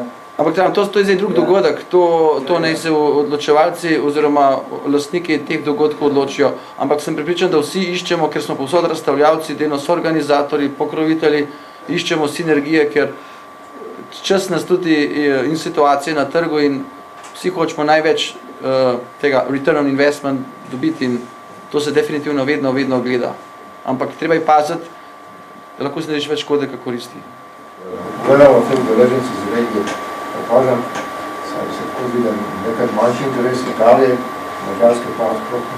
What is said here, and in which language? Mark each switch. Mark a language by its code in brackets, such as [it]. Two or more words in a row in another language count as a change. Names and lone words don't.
[sl] Ampak to je zdaj drug dogodek, to naj se odločevalci oziroma lastniki teh dogodkov odločijo. Ampak sem pripričan, da vsi iščemo, ker smo povsod razstavljavci, delno so organizatorji, pokrovitelji, iščemo sinergije, ker čas nas tudi in situacije na trgu in vsi hočemo največ tega [en] return on investment [sl] dobiti in to se definitivno vedno gleda. Ampak treba je paziti, da lahko se narediš več škode, kot koristi. Gledamo v tem deleženci z regije, opažam, sam se tako vidim nekaj manjši interes Italije, Mađarske pa nasprotno.